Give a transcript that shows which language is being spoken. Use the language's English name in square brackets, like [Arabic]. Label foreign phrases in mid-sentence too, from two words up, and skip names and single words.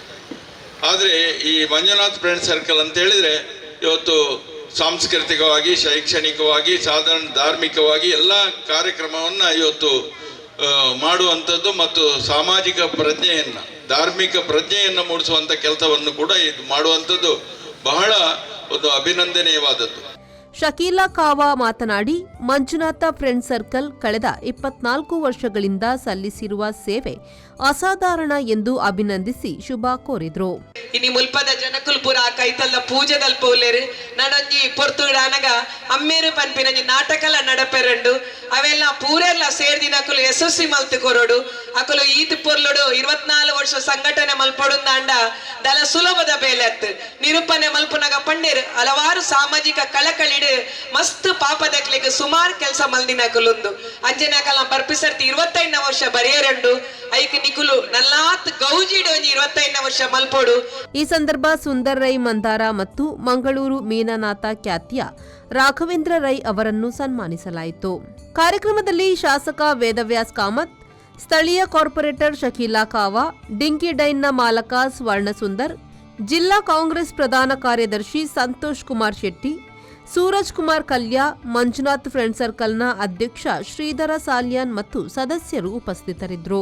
[Kannada] ಆದರೆ ಈ ಮಂಜುನಾಥ್ ಫ್ರೆಂಡ್ಸ್ ಸರ್ಕಲ್ ಅಂತ ಹೇಳಿದರೆ ಇವತ್ತು ಸಾಂಸ್ಕೃತಿಕವಾಗಿ, ಶೈಕ್ಷಣಿಕವಾಗಿ, ಸಾಧಾರಣ ಧಾರ್ಮಿಕವಾಗಿ ಎಲ್ಲ ಕಾರ್ಯಕ್ರಮವನ್ನು ಇವತ್ತು ಮಾಡುವಂಥದ್ದು ಮತ್ತು ಸಾಮಾಜಿಕ ಪ್ರಜ್ಞೆಯನ್ನು, ಧಾರ್ಮಿಕ ಪ್ರಜ್ಞೆಯನ್ನು ಮೂಡಿಸುವಂಥ ಕೆಲಸವನ್ನು ಕೂಡ ಇದು ಮಾಡುವಂಥದ್ದು ಬಹಳ ಒಂದು ಅಭಿನಂದನೀಯವಾದದ್ದು. ಶಕೀಲಾ ಕಾವಾ ಮಾತನಾಡಿ, ಮಂಜುನಾಥ ಫ್ರೆಂಡ್ಸ್ ಸರ್ಕಲ್ ಕಳೆದ 24 ವರ್ಷಗಳಿಂದ ಸಲ್ಲಿಸಿರುವ ಸೇವೆ ಅಸಾಧಾರಣ ಎಂದು ಅಭಿನಂದಿಸಿ ಶುಭ ಕೋರಿದ್ರು. [Tulu] ಇನಿ ಮುಲ್ಪದ ಜನಕುಲ್ ಪುರ ಕೈತಲ್ಲ ಪೂಜೆದಲ್ ಪೋಲೇರು ನಡೊಂಜಿ ಪೊರ್ತುಡಾನಗ ಅಮ್ಮೇರು ಪನ್ಪಿನ ನಾಟಕಲ ನಡಪೆರಂಡು ಅವೆಲ್ಲ ಪೂರೆಲ್ಲ ಸೇರ್ದಿನಕುಲು ಯಶಸ್ವಿ ಮಲ್ತು ಕೊರೋಡು ಅಕುಲು ಈತ್ ಪೊರ್ಲುಡು 24 ವರ್ಷ ಸಂಘಟನೆ ಮಲ್ಪೊಡುಂದಾಂಡ ದಲ ಸುಲಭದ ಬೇಲೆತ್ತು ನಿರೂಪಣೆ ಮಲ್ಪುನಗ ಪಂಡೇರು ಹಲವಾರು ಸಾಮಾಜಿಕ ಕಳಕಳಿಡು ಮಸ್ತ್ ಪಾಪದಕ್ಲಿಗೆ ಸುಮಾರು ಕೆಲಸ ಮಲ್ದಿನಕುಲುಂದು ಅಂಜನಕಲ ಬರ್ಪಿಸರ್ತಿ 25ನೇ ವರ್ಷ ಬರೆಯರಂಡು ಐಕ್ ನಿಕುಲು ನಲ್ಲಾತ್ ಗೌಜಿಡು 25ನೇ ವರ್ಷ ಮಲ್ಪೋಡು. [Kannada] ಈ ಸಂದರ್ಭ ಸುಂದರ್ ರೈ ಮಂದಾರ ಮತ್ತು ಮಂಗಳೂರು ಮೀನನಾಥ ಖ್ಯಾತಿಯ ರಾಘವೇಂದ್ರ ರೈ ಅವರನ್ನು ಸನ್ಮಾನಿಸಲಾಯಿತು. ಕಾರ್ಯಕ್ರಮದಲ್ಲಿ ಶಾಸಕ ವೇದವ್ಯಾಸ್ ಕಾಮತ್, ಸ್ಥಳೀಯ ಕಾರ್ಪೊರೇಟರ್ ಶಕೀಲಾ ಕಾವಾ, ಡಿಂಕಿ ಡೈನ್ನ ಮಾಲಕ ಸ್ವರ್ಣ ಸುಂದರ್, ಜಿಲ್ಲಾ ಕಾಂಗ್ರೆಸ್ ಪ್ರಧಾನ ಕಾರ್ಯದರ್ಶಿ ಸಂತೋಷ್ ಕುಮಾರ್ ಶೆಟ್ಟಿ, ಸೂರಜ್ ಕುಮಾರ್ ಕಲ್ಯಾ, ಮಂಜುನಾಥ್ ಫ್ರೆಂಡ್ಸ್ ಸರ್ಕಲ್ನ ಅಧ್ಯಕ್ಷ ಶ್ರೀಧರ ಸಾಲ್ಯಾನ್ ಮತ್ತು ಸದಸ್ಯರು ಉಪಸ್ಥಿತರಿದ್ದರು.